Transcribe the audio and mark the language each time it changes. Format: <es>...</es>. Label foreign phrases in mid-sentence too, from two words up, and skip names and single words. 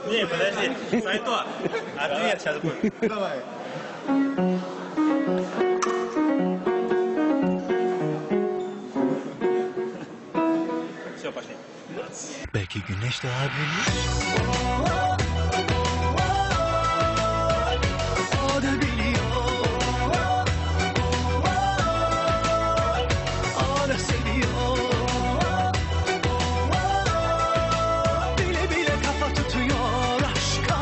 <ru>Не, подожди, Сайто, ответ сейчас будет. Давай. Все, пошли.</ru> <tr>Belki güneş daha bilir. O da biliyor. O da seviyor. Bile bile kafa tutuyor aşka.</tr>